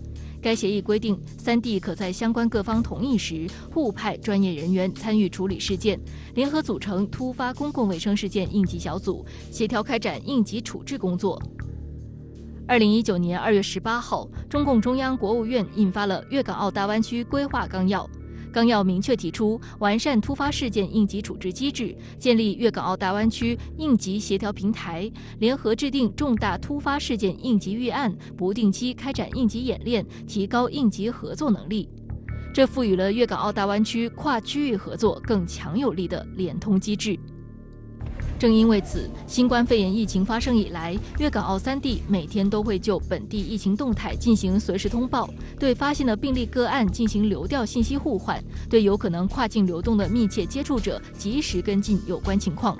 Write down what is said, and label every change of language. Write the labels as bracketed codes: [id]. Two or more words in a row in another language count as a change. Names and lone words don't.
[zh] 該協議規定，3地可在相關各方同意時，互派專業人員參與處理事件，聯合組成突發公共衛生事件應急小組，協調開展應急處置工作。2019年2月18號，中共中央國務院印發了《粵港澳大灣區規劃綱要》。綱要明確提出完善突發事件應急處置機制，建立粵港澳大灣區應急協調平台，聯合制定重大突發事件應急預案，不定期開展應急演練，提高應急合作能力。这赋予了粤港澳大湾区跨区域合作更强有力的联通机制。正因为此，新冠肺炎疫情发生以来，粤港澳3地每天都会就本地疫情动态进行随时通报，对发现的病例个案进行流调信息互换，对有可能跨境流动的密切接触者及时跟进有关情况。